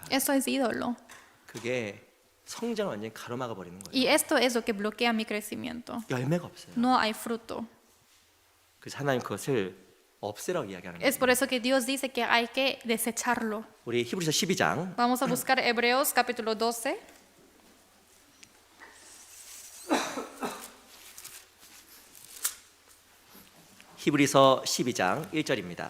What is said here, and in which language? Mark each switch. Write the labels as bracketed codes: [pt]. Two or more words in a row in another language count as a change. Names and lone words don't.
[es] Eso es ídolo. [ko] 그게 성장을 완전히 가로막아 버리는 거예요. [es] Y esto es lo que bloquea mi crecimiento. [ko] 열매가 없어요. [es] No hay fruto. [ko] 그래서 하나님 그것을 없애라고 이야기하는 [es] Es [ko] 거예요. [es] por eso que Dios dice que hay que desecharlo. [ko] 우리 히브리서 12장 [es] Vamos a buscar Hebreos capítulo 12. [ko] 히브리서 12장 1절입니다.